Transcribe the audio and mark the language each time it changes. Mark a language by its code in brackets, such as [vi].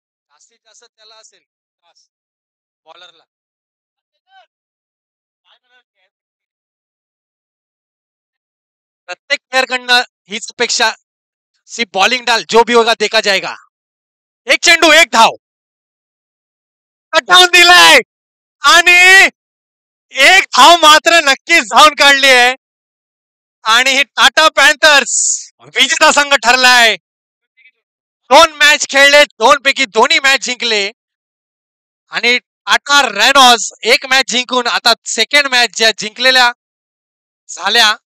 [mr] जास्तीत जास्त त्याला असेल बॉलरला. प्रत्येक प्लेअरकडनं हीच अपेक्षा. [hi] सी बॉलिंग डाल जो भी होगा देखा जाएगा. [mr] 1 चेंडू 1 धाव. कटावून दिलाय आणि 1 धाव मात्र नक्कीच धावून काढली आहे. आणि हे टाटा पॅन्थर्स विजेता संघ ठरलाय. 2 मॅच खेळले, 2 पैकी 2ही मॅच जिंकले. आणि टाटा रेनॉज 1 मॅच जिंकून आता सेकंड मॅच ज्या जिंकलेल्या झाल्या.